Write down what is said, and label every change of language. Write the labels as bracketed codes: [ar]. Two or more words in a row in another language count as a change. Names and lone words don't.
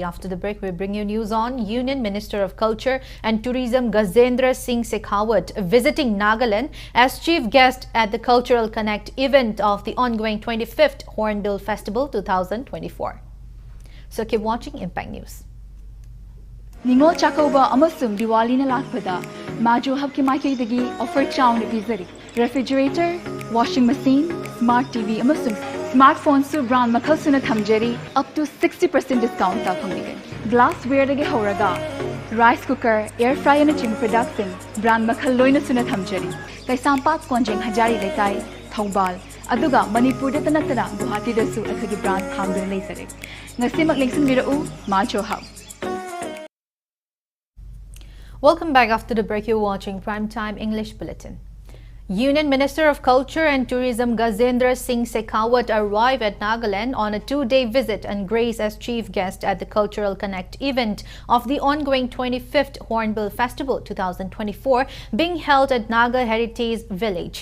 [en] After the break, we bring you news on Union Minister of Culture and Tourism Gajendra Singh Shekhawat visiting Nagaland as chief guest at the Cultural Connect event of the ongoing 25th Hornbill Festival 2024. So keep watching Impact News. [mni] Ningol Chakauba amasung Diwali na lakpada Majo habki maikidagi offer chow na bizari [en] refrigerator, washing machine, smart TV [mni] amasung smartphone su brand makal suna thamjari [en] up to 60% discount [mni] ta phangbigan. Glassware dagi horaga [en] rice cooker, air fryer [mni] na chim [en] production brand [mni] makal loina suna thamjari. Kay sampat konjeng hajari letai Thoubal aduga Manipur da tanatana Guwahati da su akhagi brand hamdun leisare. Ngasi maglingsin birau Majo Hub. [en] Welcome back. After the break, you're watching Primetime English Bulletin. Union Minister of Culture and Tourism Gajendra Singh Shekhawat arrived at Nagaland on a 2-day visit and graced as chief guest at the Cultural Connect event of the ongoing 25th Hornbill Festival 2024 being held at Naga Heritage Village.